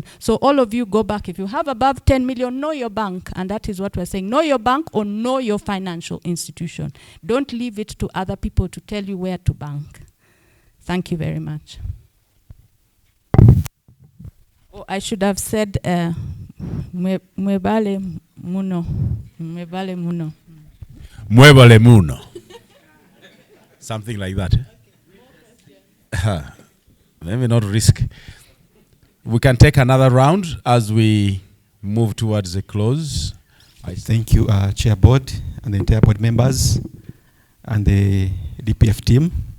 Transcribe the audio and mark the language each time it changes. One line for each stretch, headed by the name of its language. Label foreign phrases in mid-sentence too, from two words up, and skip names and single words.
English: So all of you go back. If you have above 10 million, know your bank. And that is what we're saying. Know your bank or know your financial institution. Don't leave it to other people to tell you where to bank. Thank you very much. Oh, I should have said
Ganda: mwebale muno. Mwebale muno. Mwebale muno.
English: Something like that. Let me not risk. We can take another round as we move towards the close. Thank you, Chair Board and the entire board members and the DPF team.